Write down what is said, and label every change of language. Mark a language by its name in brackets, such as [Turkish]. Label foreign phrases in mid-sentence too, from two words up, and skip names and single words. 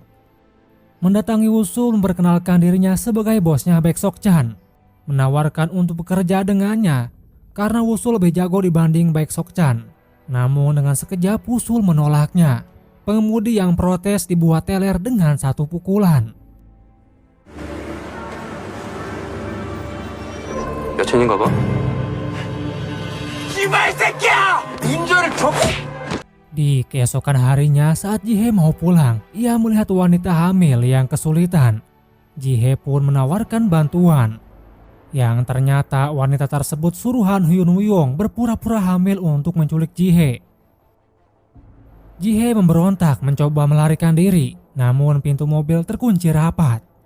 [Indonesian] Mendatangi Wusul memperkenalkan dirinya sebagai bosnya Baek Sok-chan, menawarkan untuk bekerja dengannya karena Wusul lebih jago dibanding Baek Sok-chan. Namun dengan sekejap Wusul menolaknya. Pengemudi yang protes dibuat teler dengan satu pukulan. [Korean] 여친인가 봐. 이발 새끼야! 운전을 좀. [Indonesian] Di keesokan harinya saat Ji-hye mau pulang, ia melihat wanita hamil yang kesulitan. Ji-hye pun menawarkan bantuan. Yang ternyata wanita tersebut suruhan Yun Woo-yong berpura-pura hamil untuk menculik Ji-hye. Ji-hye memberontak mencoba melarikan diri, namun pintu mobil terkunci rapat.